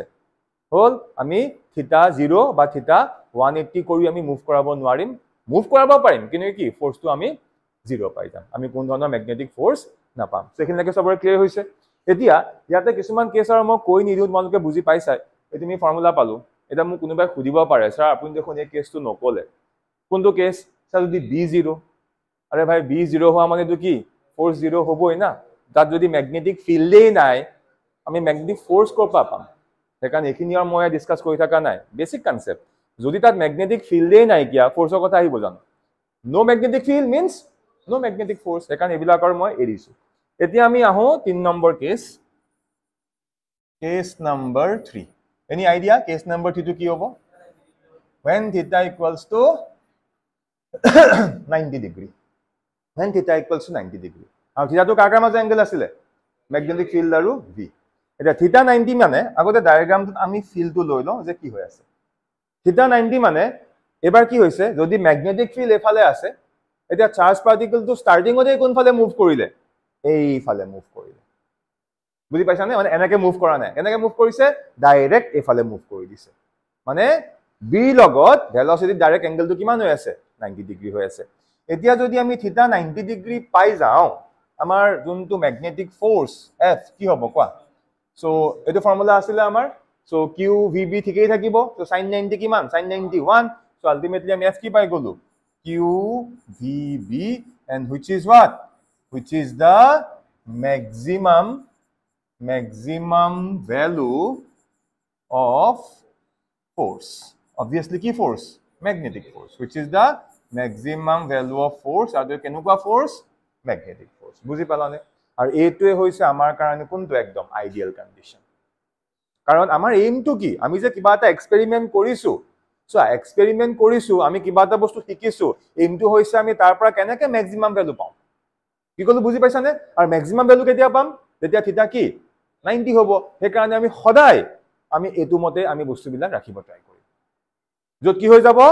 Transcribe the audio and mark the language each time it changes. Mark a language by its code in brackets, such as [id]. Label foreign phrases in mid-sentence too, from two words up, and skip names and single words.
[as] হল আমি থিটা 0 বা থিটা 180 কৰি আমি মুভ কৰাব নোৱাৰিম মুভ কৰাব পাৰিম কিন্তু কি ফোর্সটো আমি 0 পাই যাম আমি কোন ধৰণৰ [en] magnetic force [as] নাপাম সেখিনলৈকে সবৰে ক্লিয়াৰ হৈছে এতিয়া ইয়াতে কিছুমান কেছ আৰু মই কৈ নিদিও তোমালোকে বুজি পাইছাই এই তুমি ফৰ্মুলা পালো এটা মোক কোনোবাই খুদিব পাৰে স্যাৰ আপুনি দেখোন এই কেছটো নকলে কোনটো [en] case sir [as] যদি b0 আরে ভাই b0 হোৱা মানে তো কি ফোর্স 0 হবই না তাত যদি ম্যাগনেটিক ফিল্ডেই নাই আমি [en] magnetic force [as] কৰ পৰা পাম সেকাৰণে এখিনি আৰু মই ডিসকাস কৰি থাকা নাই [en] basic concept [as] যদি তাত ম্যাগনেটিক ফিল্ডেই নাই কিয়া ফোর্সৰ কথা আহিব জানো [en] no magnetic field means no magnetic force [as] সেকাৰণে এবিলাকৰ মই এৰিছো এতিয়া আমি আহো 3 নম্বৰ কেছ [en] case number 3 any idea case number 3 [as] টো কি হ'ব [en] when theta equals to 90 degree when theta equals to 90 degree [as] আৰু theta to কাৰ মাজে এংগেল আছিল [en] magnetic field [as] আৰু v এটা theta 90 মানে আগতে ডায়াগ্ৰামটোত আমি ফিল্ডটো লৈ লওঁ যে কি হৈ আছে theta 90 মানে এবাৰ কি হৈছে যদি [en] magnetic field [as] এফালে আছে এটা চাৰ্জ পাৰ্টিকলটো ষ্টাৰ্টিংতে কোনফালে মুভ কৰিলে এইফালে মুভ কৰিলে বুজি পাইছানে মানে এনেকে মুভ কৰা নাই এনেকে মুভ কৰিছে ডাইৰেক্ট এফালে মুভ কৰি দিছে মানে b লগত ভেলোসিটি ডাইৰেক্ট এংগেলটো কিমান হৈ আছে 90 ডিগ্ৰী হৈ আছে এতিয়া যদি আমি থিটা 90 ডিগ্ৰী পাই যাও আমাৰ যোনটো [en] magnetic force [as] F কি হ'ব কোৱা সো এটো ফৰ্মুলা আছিল আমাৰ সো [en] q vb ঠিকই থাকিব সো sin 90 কিমান sin 91 সো আলটিমেটলি আমি F কি পাই গলো q vb and which is what which is the maximum value of force obviously [as] কি [en] force magnetic force which is the maximum value of force [as] আৰু কেনেকুৱা [en] force magnetic force [as] বুজি পালানে আৰু এইটোৱে হৈছে আমাৰ কাৰণে কোনটো একদম [en] ideal condition [as] কাৰণ আমাৰ এইমটো কি আমি যে কিবা এটা এক্সপেৰিমেন্ট কৰিছো সো এক্সপেৰিমেন্ট কৰিছো আমি কিবা এটা বস্তু শিকিছো এইমটো হৈছে আমি তাৰ পৰা কেনেকৈ [en] maximum value [as] পাম কি কলো বুজি পাইছানে আৰু [en] maximum value [as] কেতিয়া পাম যেতিয়া থিটা কি 90 হ'ব সেই কাৰণে আমি সদায় আমি এটো মতে আমি বস্তুবিলাক ৰাখিব ট্ৰাই কৰিম যত কি হৈ যাব